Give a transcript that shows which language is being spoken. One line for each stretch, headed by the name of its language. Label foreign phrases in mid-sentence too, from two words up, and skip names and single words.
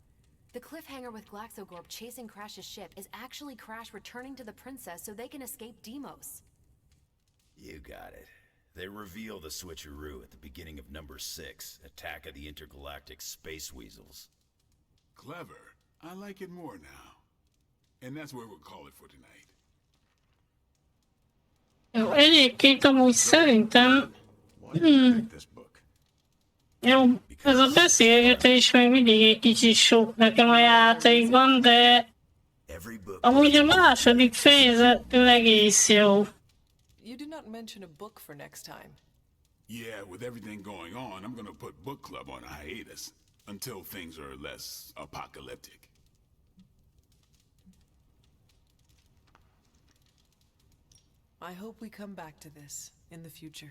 English: The cliffhanger with Glaxogorp chasing Crash's ship is actually Crash returning to the princess so they can escape Deimos. You got it. They reveal the switcheroo at the beginning of number 6, Attack of the Intergalactic Space Weasels. Clever. I like it more now. And that's where we'll call it for tonight.
Hungarian: Jó, egyébként amúgy szerintem... Jó, ez a beszélgetés még mindig egy kicsit sok nekem a játékban, de... Amúgy a második fejezettől egész jó.
English: You did not mention a book for next time. Yeah, with everything going on, I'm gonna put book club on a hiatus. Until things are less apocalyptic. I hope we come back to this in the future.